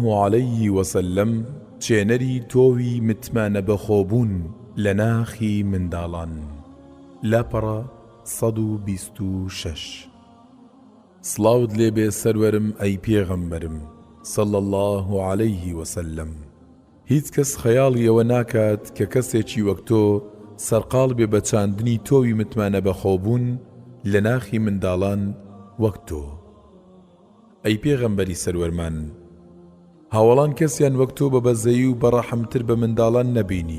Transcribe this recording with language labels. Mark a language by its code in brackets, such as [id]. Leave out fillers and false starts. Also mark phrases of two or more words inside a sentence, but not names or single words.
[ar] عليه وسلم [ckb] چێنەری تۆوی متمانە بەخۆبوون لە ناخی منداڵان. لاپەڕە 126. سڵاوت لێبێ سەروەرم ئەی پێغەمبەرم [ar] صلى الله عليه وسلم. [ckb] هیچ کەس خەیاڵی ئەوە ناکات کە کەسێکی وەک تۆ سەرقاڵ بێ بە چاندنی تۆوی متمانە بەخۆبوون لە ناخی منداڵان وەک تۆ. ئەی پێغەمبەری سەروەرمان، هاوڵان کەسیان وەک تۆ بە بەزەیی و بەڕەحمتر بە منداڵان نەبینی.